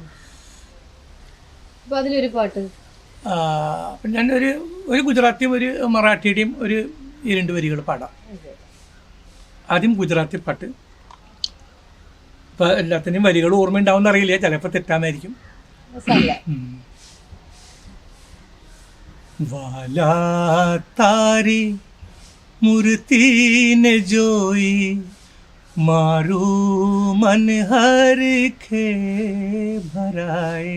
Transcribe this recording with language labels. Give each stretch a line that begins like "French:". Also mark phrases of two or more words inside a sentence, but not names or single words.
Malayalam: അതിലൊരു പാട്ട് അപ്പം ഞാൻ ഒരു ഗുജറാത്തിയും ഒരു മറാഠിയുടെയും ഒരു 2 വരികൾ പാടാം. ആദ്യം ഗുജറാത്തി പാട്ട്. ഇപ്പം എല്ലാത്തിനും വരികൾ ഓർമ്മ ഉണ്ടാവും അറിയില്ല, ചിലപ്പോൾ തെറ്റാന്നായിരിക്കും.
Gujarati: વાલા તારી મૂર્તિ ને જોઈ, મારું મન હરખે ભરાય,